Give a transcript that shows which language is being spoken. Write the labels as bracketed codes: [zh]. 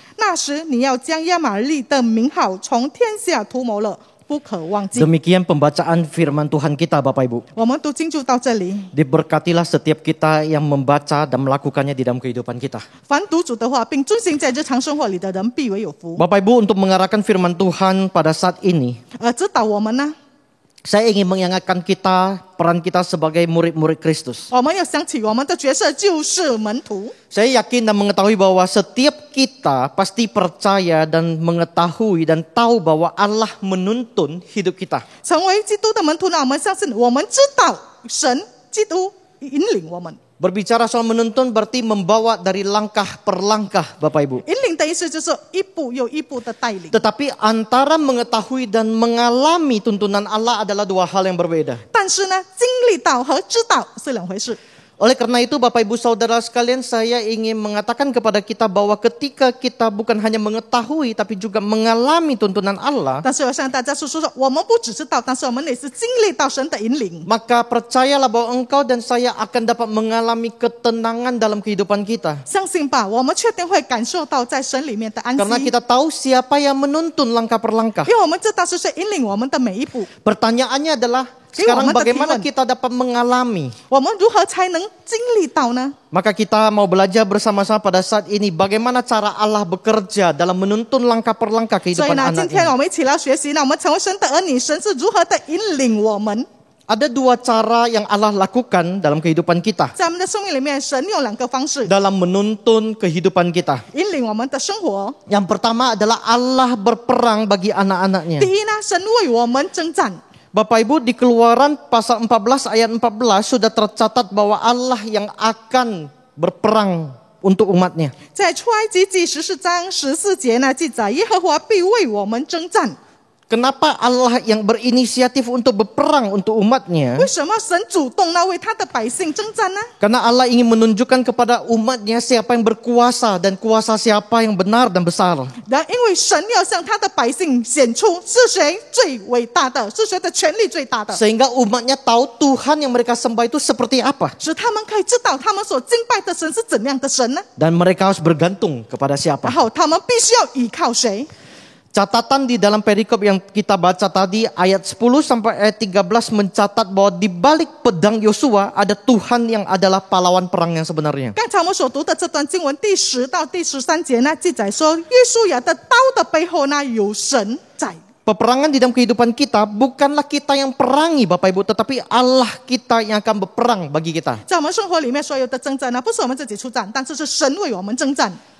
[zh] 那时你要将亚玛力的名号从天下涂抹了，不可忘记。 [id] Demikian pembacaan firman Tuhan kita Bapak Ibu. [zh] 我们读经就到这里。 [id] Diberkatilah setiap kita yang membaca dan melakukannya di dalam kehidupan kita. [zh] 凡读主的话并遵行在日常生活里的人，必为有福。 [id] Bapak Ibu, untuk mengarahkan firman Tuhan pada saat ini, [zh] 指导我们呢， [id] saya ingin mengingatkan kita peran kita sebagai murid-murid Kristus. [zh] 我们要想起我们的角色就是门徒。 [id] Saya yakin dan mengetahui bahwa setiap kita pasti percaya dan mengetahui dan tahu bahwa Allah menuntun hidup kita. [zh] 成为基督的门徒呢，我们相信，我们知道神基督引领我们。 [id] Berbicara soal menuntun berarti membawa dari langkah per langkah Bapak Ibu. [zh] 引领的意思就是一步又一步的带领。 [id] Tetapi antara mengetahui dan mengalami tuntunan Allah adalah dua hal yang berbeda. [zh] 但是呢，经历到和知道是两回事。 [id] Oleh karena itu Bapak Ibu Saudara sekalian, saya ingin mengatakan kepada kita bahwa ketika kita bukan hanya mengetahui tapi juga mengalami tuntunan Allah, [zh] 但是我向大家说，我们不只知道，但是我们也是经历到神的引领。 [id] maka percayalah bahwa engkau dan saya akan dapat mengalami ketenangan dalam kehidupan kita. [zh] 相信吧，我们确定会感受到在神里面的安息， [id] Karena kita tahu siapa yang menuntun langkah per langkah. [zh] 因为我们知道是谁引领我们的每一步。 [id] Pertanyaannya adalah, sekarang bagaimana kita dapat mengalami? [zh] 我们如何才能经历到呢？ [id] Maka kita mau belajar bersama-sama pada saat ini bagaimana cara Allah bekerja dalam menuntun langkah per langkah [zh] 所以 [id] kehidupan [zh] 呢，今 [id] anak [zh] 天 [id] ini. [zh] 我们一起来学习呢，我们成为神的儿女，神是如何的引领我们。 [id] Ada dua cara yang Allah lakukan dalam kehidupan kita, [zh] 在我们的生命里面，神用两个方式 [id] dalam menuntun kehidupan kita. [zh] 引领我们的生活。 [id] Yang pertama adalah Allah berperang bagi anak-anaknya. [zh] 第一呢，神为我们征战。 [id] Bapak Ibu, di Keluaran pasal 14 ayat 14 sudah tercatat bahwa Allah yang akan berperang untuk umatnya. [zh] 在出埃及记14章14节呢，记载耶和华必为我们征战。 [id] Kenapa Allah yang berinisiatif untuk berperang untuk umatnya? [zh] 为什么神主动呢为他的百姓征战呢？ [id] Karena Allah ingin menunjukkan kepada umatnya siapa yang berkuasa dan kuasa siapa yang benar dan besar. [zh] 因为神要向他的百姓显出是谁最伟大的，是谁的权力最大的， [id] Sehingga umatnya tahu Tuhan yang mereka sembah itu seperti apa. [zh] 使他们可以知道他们所敬拜的神是怎样的神呢？ [id] Dan mereka harus bergantung kepada siapa. [zh] 后他们必须要依靠谁？ [id] Catatan di dalam perikop yang kita baca tadi ayat 10 sampai ayat 13 mencatat bahwa di balik pedang Yosua ada Tuhan yang adalah pahlawan perang yang sebenarnya. [zh] 刚才我们所读的这段经文第10到第13节呢，记载说，约书亚的刀的背后呢有神在。 [id] Peperangan di dalam kehidupan kita bukanlah kita yang perangi Bapak Ibu, tetapi Allah kita yang akan berperang bagi kita. [zh] 在我们生活里面所有的征战呢，不是我们自己出战，但是是神为我们征战。